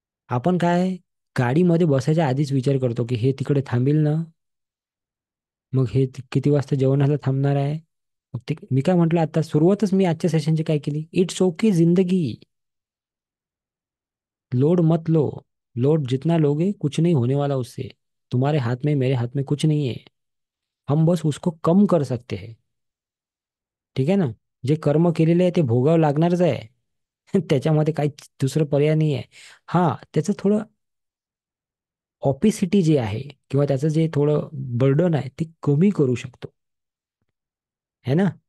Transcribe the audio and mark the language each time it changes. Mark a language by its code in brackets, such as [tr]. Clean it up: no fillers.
[mr] आपण काय, गाडीमध्ये बसायच्या आधीच विचार करतो की हे तिकडे थांबेल ना, मग हे किती वाजता जेवणाला थांबणार आहे. मग ते मी काय म्हटलं, आता सुरुवातच मी आजच्या सेशनची काय केली, [hi] इट्स ओके जिंदगी, लोड मत लो. लोड जितना लोगे कुछ नहीं होने वाला उससे. तुम्हारे हाथ में, मेरे हाथ में कुछ नहीं है. हम बस उसको कम कर सकते हैं. [mr] ठीक आहे ना. जे कर्म केलेले आहे ते भोगावं लागणारच आहे. त्याच्यामध्ये काही दुसरं पर्याय नाही आहे. हा, त्याचं थोडं ऑपिसिटी जे आहे, किंवा त्याचं जे थोडं बर्डन आहे ते कमी करू शकतो, है ना.